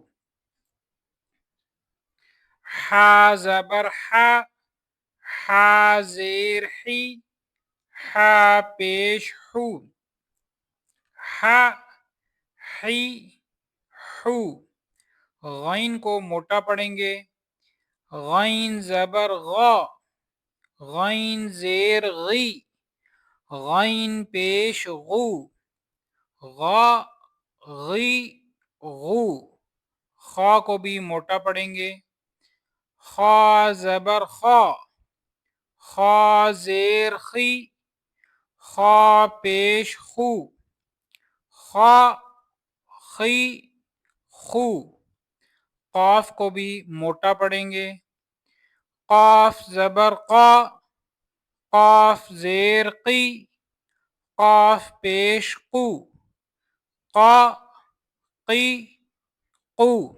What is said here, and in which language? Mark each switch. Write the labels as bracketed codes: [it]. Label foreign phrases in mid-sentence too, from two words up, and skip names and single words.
[ur] حا زبر حا، حا زیر حی، حا پیش حو، حا حی حو۔ غین کو موٹا پڑھیں گے۔ غین زبر غا، غین زیر غی، غین پیش غو، غا غی غو۔ خا کو بھی موٹا پڑھیں گے۔ خا زبر خا، خا زیر خی، خا پیش خو، خا خی خو۔ قاف کو بھی موٹا پڑھیں گے۔ قاف زبر قا، قاف زیر قی، قاف پیش قو، قا قی قو۔